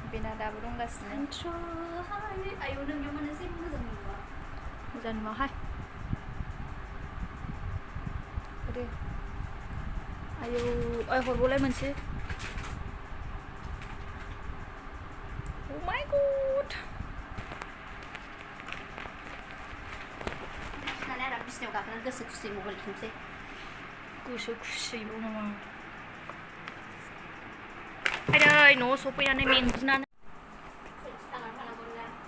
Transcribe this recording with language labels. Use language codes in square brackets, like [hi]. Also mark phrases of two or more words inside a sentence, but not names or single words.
[brx] दाबो दंगासिनो आयौ नोंनियाव माने जेबो मोजां नुवा मोजां नुवाहाय दे आयौ आय हरबावलाय मोनसे [en] Oh my god [brx] नालाय आराम बिसिनायाव गाखोनानै गोसो खुसि मबाइल थुनोसै गोसो खुसिबाव नामा आयै न'आव सफैनानै मेंग्लिनानै थांनानै थानांगौ ना